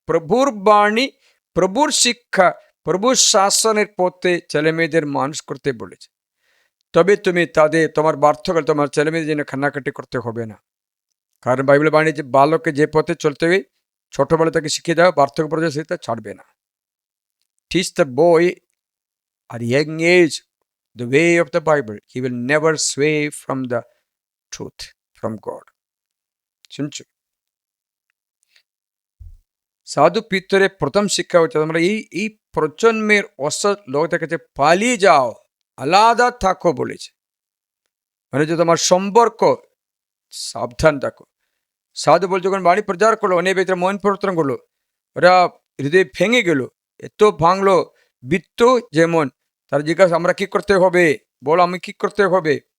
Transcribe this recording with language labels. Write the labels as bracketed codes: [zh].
[bn] প্রভুর বাণী, প্রভুর শিক্ষা, প্রভুর শাসনের পথে ছেলে মেয়েদের মানুষ করতে বলেছে। তবে তুমি তোমার বার্থকাল তোমার ছেলে মেয়েদের জন্য কান্নাকাটি করতে হবে না। কারণ বাইবেল বাণী যে বালককে যে পথে চলতে হবে ছোটবেলা তাকে শিখিয়ে দেওয়া, বার্ধক্য পর্যায়ে সেটা ছাড়বে না। [en] Teach the boy at a young age the way of the Bible. He will never sway from the truth, from God. [bn] শুনছো? সাধু পিতরের প্রথম শিক্ষা হচ্ছে তোমরা এই প্রজন্মের অসৎ লোকদের কাছে পালিয়ে যাও, আলাদা থাকো বলেছে। মানে যে তোমার সম্পর্ক সাবধান থাকো। সাধু বলছে যখন বাণী প্রচার করলো, অনেক ব্যক্তিরা মন পরিবর্তন করলো, ওরা হৃদয় ভেঙে গেল, এত ভাঙলো, বৃত্ত যেমন তারা জিজ্ঞাসা আমরা কি করতে হবে, বলো আমি কি করতে হবে।